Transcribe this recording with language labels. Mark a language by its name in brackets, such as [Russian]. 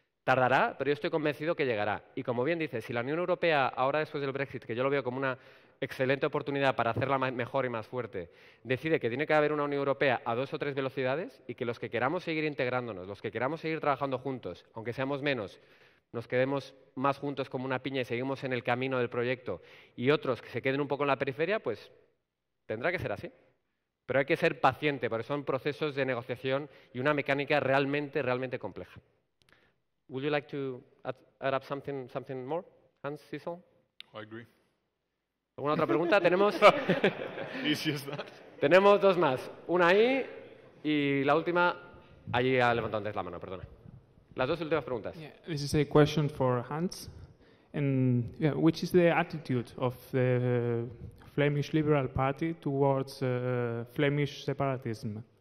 [Spanish] Tardará, pero yo estoy convencido que llegará. Y como bien dice, si la Unión Europea, ahora después del Brexit, que yo lo veo como una excelente oportunidad para hacerla mejor y más fuerte, decide que tiene que haber una Unión Europea a 2 o 3 velocidades y que los que queramos seguir integrándonos, los que queramos seguir trabajando juntos, aunque seamos menos, nos quedemos más juntos como una piña y seguimos en el camino del proyecto, y otros que se queden un poco en la periferia, pues tendrá que ser así. Pero hay que ser paciente, porque son procesos de negociación y una mecánica realmente, realmente compleja. [English] Would you like to add up something more, Hans, Sissel? I agree. [Spanish] ¿Alguna otra pregunta? Tenemos [English] Easy as that. [Spanish] Tenemos 2 más. Una ahí y la última, allí ha levantado antes la mano, perdona. Las 2 últimas preguntas. [English] Yeah, this is a question for Hans. And which is the attitude of the Flemish Liberal Party towards Flemish separatism?